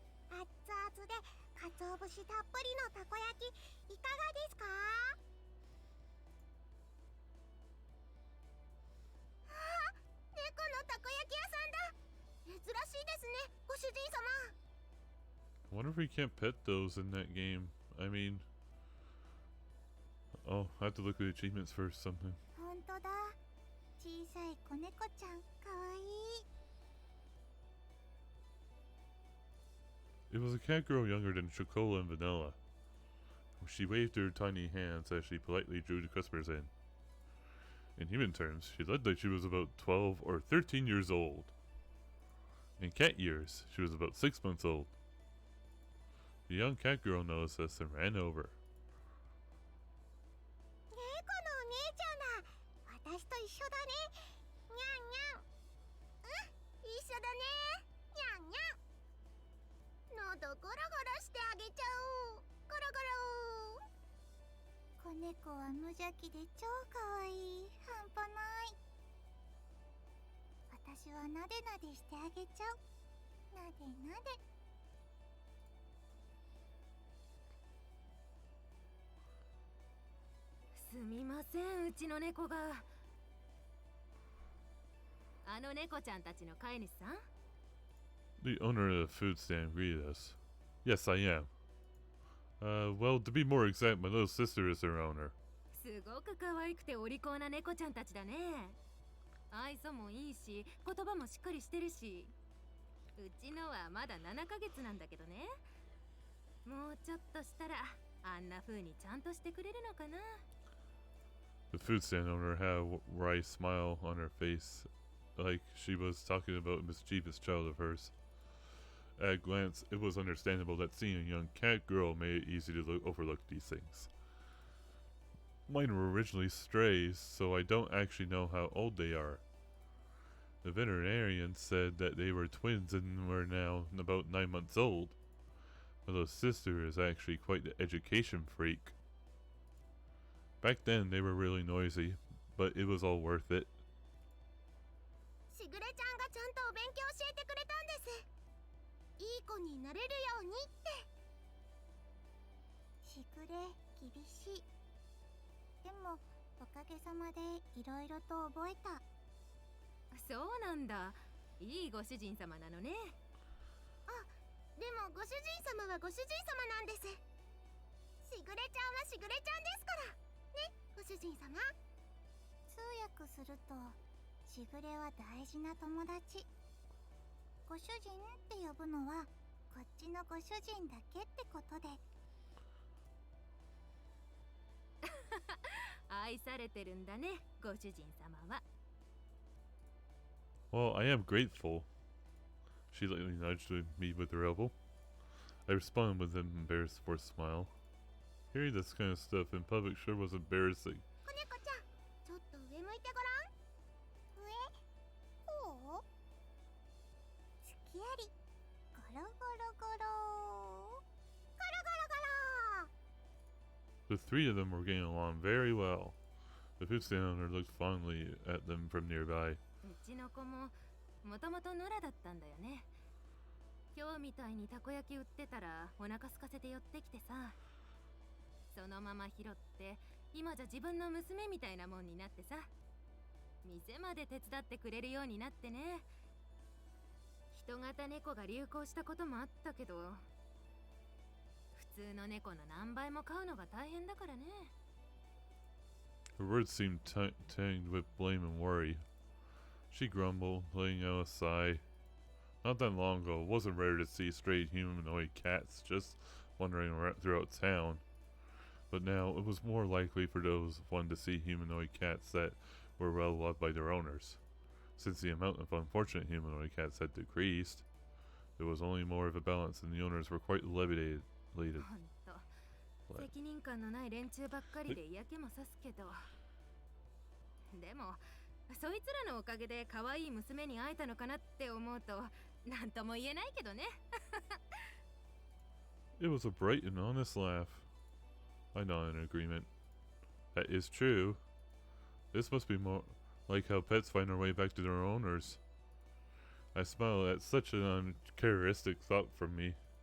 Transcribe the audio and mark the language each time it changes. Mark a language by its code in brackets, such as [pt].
[ja] 熱々で鰹節たっぷりのたこ焼きいかがですか？ああ、猫のたこ焼き屋さんだ。珍しいですね、ご主人様。 [en] I wonder if we can't pet those in that game. I mean, oh, I have to look at the achievements for something. [ja] 本当だ。小さい子猫ちゃん、かわいい。 [en] It was a cat girl younger than Chocola and Vanilla. She waved her tiny hands as she politely drew the customers in. In human terms, she looked like she was about 12 or 13 years old. In cat years, she was about 6 months old. The young cat girl noticed us and ran over. [ja] 猫のお姉ちゃんだ。私と一緒だね。にゃんにゃん。一緒だね。にゃんにゃん。喉ゴロゴロしてあげちゃおう。ゴロゴロ。子猫は無邪気で超かわいい。半端ない。私はなでなでしてあげちゃう。なでなで。すみません、うちの猫が。あの猫ちゃんたちの飼い主さん？ [en] The owner of the food stand greeted us. Yes, I am. Well, to be more exact, my little sister is their owner. [ja] すごく可愛くてお利口な猫ちゃんたちだね。愛想もいいし、言葉もしっかりしてるし。うちのはまだ7ヶ月なんだけどね。もうちょっとしたらあんな風にちゃんとしてくれるのかな。 [en] The food stand owner had a wry smile on her face, like she was talking about a mischievous child of hers. At a glance, it was understandable that seeing a young cat girl made it easy to overlook these things. Mine were originally strays, so I don't actually know how old they are. The veterinarian said that they were twins and were now about 9 months old. My little sister is actually quite the education freak. Back then, they were really noisy, but it was all worth it. [ja] しぐれちゃんがちゃんとお勉強教えてくれたんです。いい子になれるようにって。しぐれ厳しい。でもおかげさまでいろいろと覚えた。そうなんだ。いいご主人様なのね。あ、でもご主人様はご主人様なんです。しぐれちゃんはしぐれちゃんですから。ね、ご主人様。通訳すると、しぐれは大事な友達。ご主人って呼ぶのはこっちのご主人だけってことで。愛されてるんだね、ご主人様は。 [en] Well, I am grateful. She lightly nudged me with her elbow. I responded with an embarrassed forced smile. Hearing this kind of stuff in public sure was embarrassing. [ja] 子猫ちゃん、ちょっと上向いてごらん。上？こう？月あり。ゴロゴロゴロ。ゴロゴロゴロ。 [en] The three of them were getting along very well. The food stand owner looked fondly at them from nearby. [ja] うちの子ももともと野良だったんだよね。今日みたいにたこ焼き売ってたらお腹空かせて寄ってきてさ、そのまま拾って今じゃ自分の娘みたいなもんになってさ、店まで手伝ってくれるようになってね。人型猫が流行したこともあったけど、普通の猫の何倍も飼うのが大変だからね。 [en] Her words seemed tinged with blame and worry. She grumbled, letting out a sigh. Not that long ago, it wasn't rare to see stray humanoid cats just wandering around throughout town. But now, it was more likely for those one to see humanoid cats that were well loved by their owners. Since the amount of unfortunate humanoid cats had decreased, there was only more of a balance and the owners were quite levitated. [ja] ほんと、責任感のない連中ばっかりで嫌気もさすけど、でもそいつらのおかげで可愛い娘に会えたのかなって思うと何とも言えないけどね。 [en] It was a bright and honest laugh. I nodded in agreement. That is true. This must be more like how pets find their way back to their owners. I smiled at such an uncharacteristic thought from me.